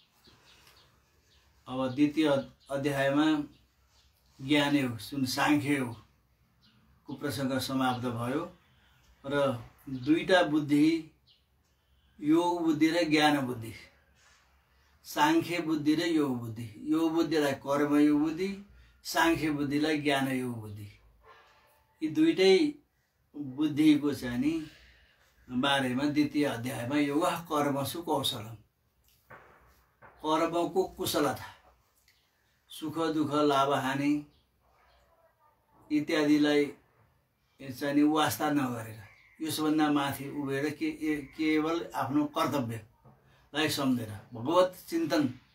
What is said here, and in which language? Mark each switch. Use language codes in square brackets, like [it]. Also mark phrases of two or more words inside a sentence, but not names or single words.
[ne] अब द्वितीय अध्यायमा ज्ञानयोग जुन सांख्ययोग को प्रसंग समाप्त भयो र दुईटा बुद्धि, योग बुद्धि र ज्ञान बुद्धि, सांख्य बुद्धि र योग बुद्धि। योग बुद्धिलाई कर्मयोग बुद्धि, सांख्य बुद्धिलाई ज्ञानयोग बुद्धि। यी दुईटै बुद्धिको चाहिँ नि बारेमा द्वितीय अध्यायमा [sa] योग कर्मसु कौशलम, [ne] कर्मको कुशलता, सुख दुःख लाभ हानि इत्यादिलाई चाहिँ नि वास्ता नगरेर यसभन्दा माथि उभिएर केवल आफ्नो कर्तव्यलाई सम्झेर भगवत चिन्तन